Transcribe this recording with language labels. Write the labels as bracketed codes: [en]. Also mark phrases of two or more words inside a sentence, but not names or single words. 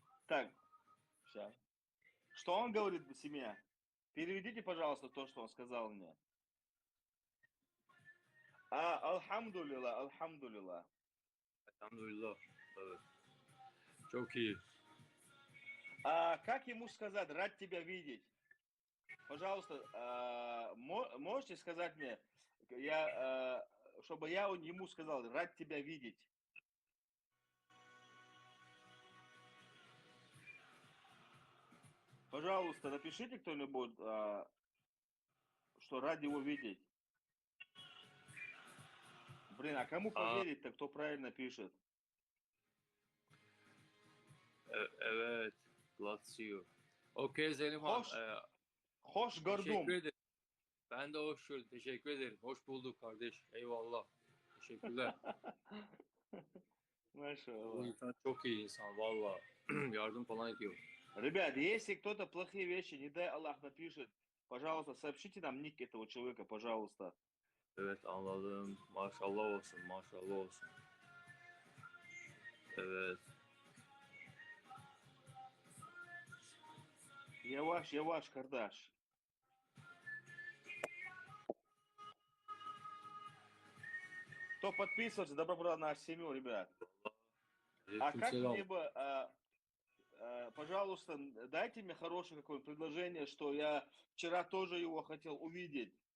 [ru] Так, сейчас. Что он говорит в семье? Переведите, пожалуйста, то, что он сказал мне. [ar] Алхамдулилlah, алхамдулилlah. [tr] Elhamdülillah. Evet. Çok iyi. [ru] Как ему сказать, рад тебя видеть? Пожалуйста, можете сказать мне, чтобы я ему сказал, рад тебя видеть? Пожалуйста, напишите кто-нибудь, что рад его видеть. Блин, а кому поверить-то, кто правильно пишет? [tr] Evet. Lazio. Okey Zelimhan. Hoş Teşekkür gördüm. ederim. Ben de hoş gördüm. Teşekkür ederim. Hoş bulduk kardeş. Eyvallah. Teşekkürler. Bu [ar] Машаллах. [tr] insan çok iyi insan. Valla. Yardım falan ediyor. [ru] Ребят, если кто-то плохие вещи, не дай Аллах, напишет, пожалуйста, сообщите нам ник этого человека, пожалуйста. [tr] Evet anladım. Maşallah olsun. Maşallah olsun. Evet. [ru] Я ваш Кардаш. Кто подписывается, добро пожаловать на нашу семью, ребят. А как мне бы, пожалуйста, дайте мне хорошее какое-то предложение, что я вчера тоже его хотел увидеть.